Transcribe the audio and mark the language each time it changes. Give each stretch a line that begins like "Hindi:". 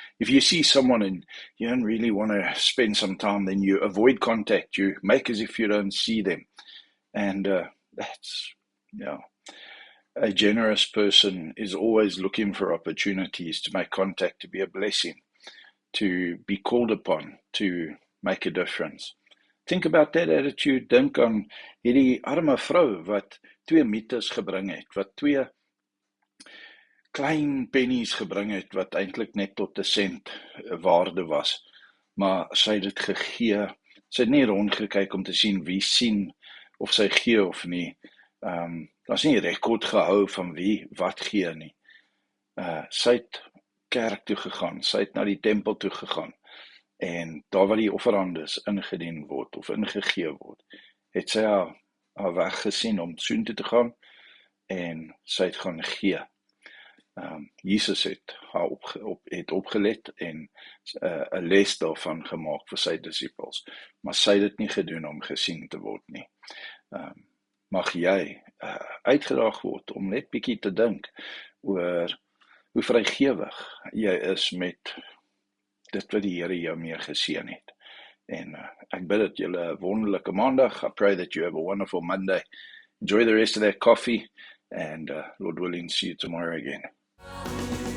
English: If you see someone and you don't really want to spend some time, then you avoid contact, you make as if you don't see them. And that's, a generous person is always looking for opportunities to make contact, to be a blessing, to be called upon, to make a difference. Think about that attitude.
Afrikaans: Dink aan hierdie arme vrou wat 2 mites gebring het, wat 2 klein pennies gebring het, wat eintlik net tot 'n sent waarde was. Maar sy het dit gegee. Sy het nie rondgekyk om te sien wie sien of sy gee of nie. Daar's nie rekord gehou van wie wat gee nie. Sy het kerk toe gegaan, sy het na die tempel toe gegaan, en daar waar die offerandes ingedien word of ingegee word, het sy haar weg gesien om soontoe te gaan, en sy het gaan gee. Jesus het haar opgelet en 'n les daarvan gemaak vir sy disippels, maar sy het dit nie gedoen om gesien te word nie. Mag jy uitgedaag word om net bietjie te dink oor hoe vrygewig jy is met dit wat die Here jou mee geseën het. En ek bid dat julle 'n wonderlike maandag.
English: I pray that you have a wonderful Monday. Enjoy the rest of that coffee, and Lord willing, see you tomorrow again.